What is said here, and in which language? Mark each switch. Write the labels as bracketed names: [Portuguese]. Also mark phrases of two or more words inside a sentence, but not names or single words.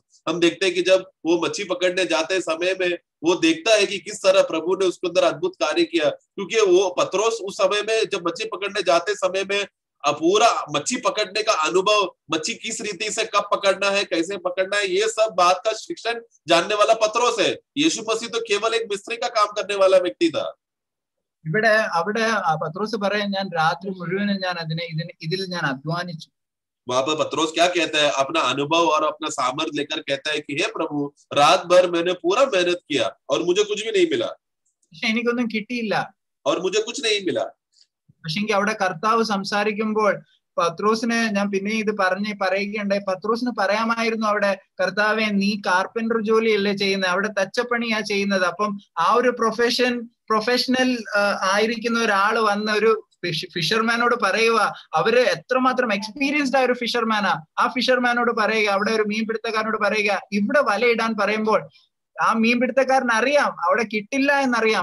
[Hindi] हम देखते हैं कि जब वो मच्छी पकड़ने जाते समय में वो देखता है कि किस तरह प्रभु ने उसके अंदर अद्भुत कार्य किया. क्योंकि वो पत्रोस उस समय में जब मच्छी पकड़ने जाते समय में पूरा मच्छी पकड़ने का अनुभव, मच्छी किस रीति से कब पकड़ना है, कैसे पकड़ना है, ये सब बात का शिक्षण जानने वाला पत्रोस है. यीशु मसीह तो केवल एक मिस्त्री का काम करने वाला व्यक्ति था. [Malayalam] അവിടെ പത്രോസ് പറയാൻ, ഞാൻ രാത്രി മുഴുവനും ഞാൻ ഇതിൽ ഞാൻ അധ്വാനിച്ചു. [Hindi] वहां पर पत्रोस क्या कहता है, अपना अनुभव और अपना सामर्थ लेकर कहता है कि हे प्रभु, रात भर मैंने पूरा मेहनत किया और मुझे कुछ भी नहीं मिला. [Malayalam] പക്ഷെ എനിക്കൊന്നും കിട്ടിയില്ല. [Hindi] और मुझे कुछ नहीं मिला. [Malayalam] പക്ഷെങ്കിൽ അവിടെ കർത്താവ് സംസാരിക്കുമ്പോൾ പത്രോസിന്, ഞാൻ പിന്നെ ഇത് പറയുകയുണ്ടായി, പത്രോസിന് പറയാമായിരുന്നു അവിടെ, കർത്താവെ നീ കാർപ്പൻറ്റർ ജോലിയല്ലേ ചെയ്യുന്നത്, അവിടെ തച്ചപ്പണിയാ ചെയ്യുന്നത്. അപ്പം ആ ഒരു പ്രൊഫഷണൽ ആയിരിക്കുന്ന ഒരാള് വന്ന ഒരു ഫിഷർമാനോട് പറയുക, അവര് എത്രമാത്രം എക്സ്പീരിയൻസ്ഡ് ആയ ഒരു ഫിഷർമാനാ, ആ ഫിഷർമാനോട് പറയുക, അവിടെ ഒരു മീൻപിടുത്തക്കാരനോട് പറയുക, ഇവിടെ വലയിടാൻ പറയുമ്പോൾ ആ മീൻപിടുത്തക്കാരൻ അറിയാം അവിടെ കിട്ടില്ല എന്നറിയാം.